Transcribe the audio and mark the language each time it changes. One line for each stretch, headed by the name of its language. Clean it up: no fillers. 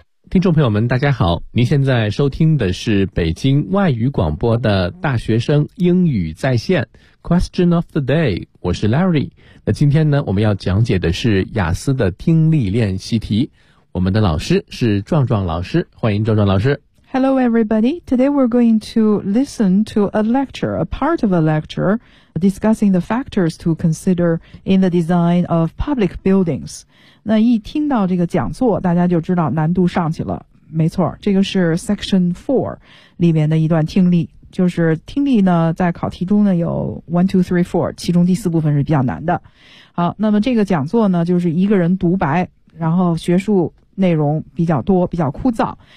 Chinese: 听众朋友们大家好，您现在收听的是北京外语广播的大学生英语在线 Question of the day， 我是 Larry。那今天呢，我们要讲解的是雅思的听力练习题，我们的老师是壮壮老师，欢迎壮壮老师。
English: Hello everybody, today we're going to listen to a lecture, a part of a lecture discussing the factors to consider in the design of public buildings。
Chinese: 那一听到这个讲座，大家就知道难度上去了。没错，这个是 Section 4 里面的一段听力，就是听力呢在考题中呢有 1, 2, 3, 4， 其中第四部分是比较难的。好，那么这个讲座呢就是一个人独白，然后学术内容比较多，比较枯燥。